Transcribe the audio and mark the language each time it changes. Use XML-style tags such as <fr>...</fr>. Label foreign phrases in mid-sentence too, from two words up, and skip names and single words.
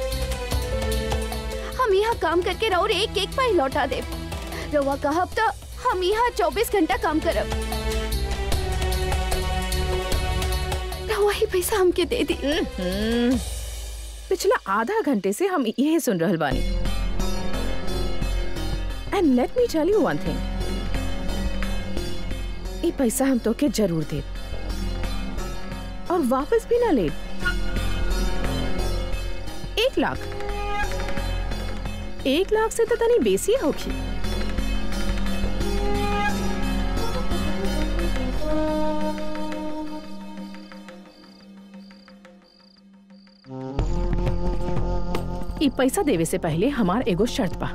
<bho>हम यहाँ काम करके राउर एक एक पाई लौटा दे। रउआ कहब तो हम यहाँ 24 घंटा काम करब। रउआ ही पैसा हमके दे दी। पिछला आधा घंटे से हम यही सुन रहल बानी।</bho> <en>And let me tell you one thing.</en> <bho>ये पैसा हम तो के जरूर दे और वापस भी ना ले। 1 लाख। 1 लाख से तो तनी बेसी होगी। ये पैसा देवे से पहले हमार एगो शर्त बा।</bho>